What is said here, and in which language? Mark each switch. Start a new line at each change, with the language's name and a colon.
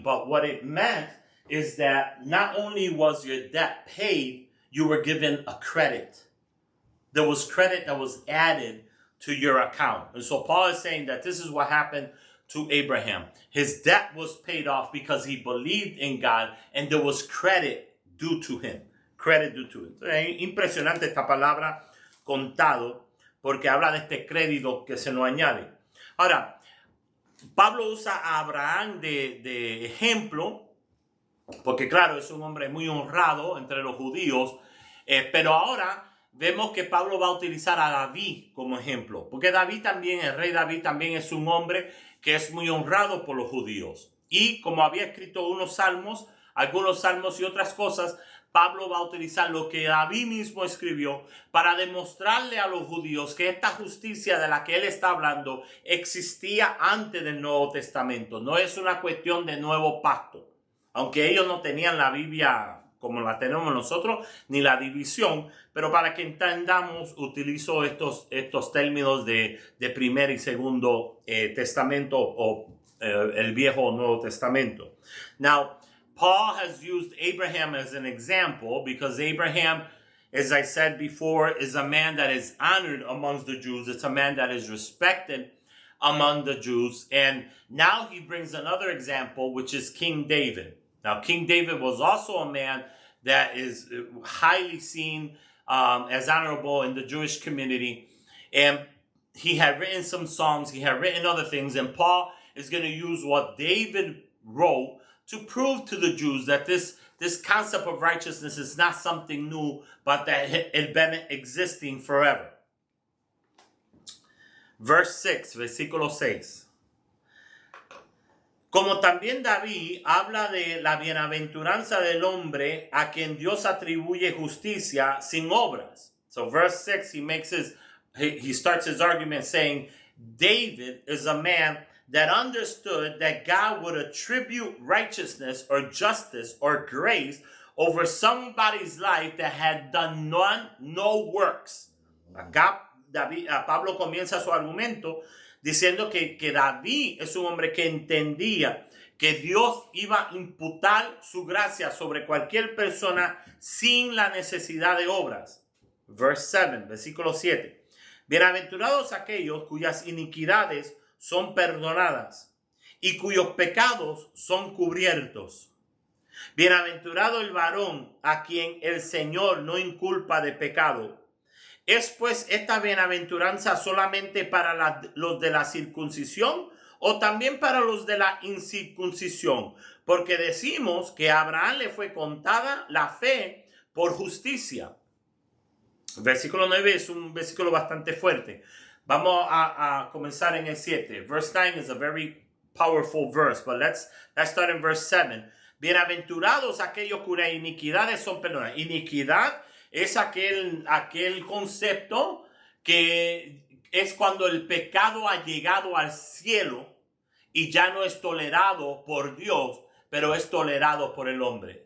English: But what it meant is that not only was your debt paid, you were given a credit. There was credit that was added to your account. And so Paul is saying that this is what happened to Abraham. His debt was paid off because he believed in God, and there was credit due to him. Credit due to him.
Spanish: Es impresionante esta palabra contado, porque habla de este crédito que se nos añade. Ahora, Pablo usa a Abraham de ejemplo, porque claro, es un hombre muy honrado entre los judíos, pero ahora vemos que Pablo va a utilizar a David como ejemplo, porque David también, el rey David también es un hombre que es muy honrado por los judíos. Y como había escrito algunos salmos y otras cosas, Pablo va a utilizar lo que David mismo escribió para demostrarle a los judíos que esta justicia de la que él está hablando existía antes del Nuevo Testamento. No es una cuestión de nuevo pacto. Aunque ellos no tenían la Biblia como la tenemos nosotros, ni la división, pero para que entendamos, utilizo estos términos de primer y segundo testamento o el Viejo o Nuevo Testamento.
English: Now, Paul has used Abraham as an example because Abraham, as I said before, is a man that is honored amongst the Jews. It's a man that is respected among the Jews. And now he brings another example, which is King David. Now, King David was also a man that is highly seen as honorable in the Jewish community. And he had written some Psalms. He had written other things. And Paul is going to use what David wrote to prove to the Jews that this concept of righteousness is not something new, but that it had been existing forever. Verse 6,
Spanish: versículo 6. Como también David habla de la bienaventuranza del hombre a quien Dios atribuye justicia sin obras.
English: So verse 6, he starts his argument saying, David is a man that understood that God would attribute righteousness or justice or grace over somebody's life that had done no works.
Spanish: Acá Pablo comienza su argumento diciendo que David es un hombre que entendía que Dios iba a imputar su gracia sobre cualquier persona sin la necesidad de obras.
English: Verse 7,
Spanish: versículo 7. Bienaventurados aquellos cuyas iniquidades son perdonadas y cuyos pecados son cubiertos. Bienaventurado el varón a quien el Señor no inculpa de pecado. ¿Es pues esta bienaventuranza solamente para los de la circuncisión o también para los de la incircuncisión? Porque decimos que a Abraham le fue contada la fe por justicia. Versículo 9 es un versículo bastante fuerte. Vamos a comenzar en el 7.
English: Verse 9 is a very powerful verse, but let's start in verse 7.
Spanish: Bienaventurados aquellos cuyas iniquidades son perdonadas. Iniquidad es aquel concepto que es cuando el pecado ha llegado al cielo y ya no es tolerado por Dios, pero es tolerado por el hombre.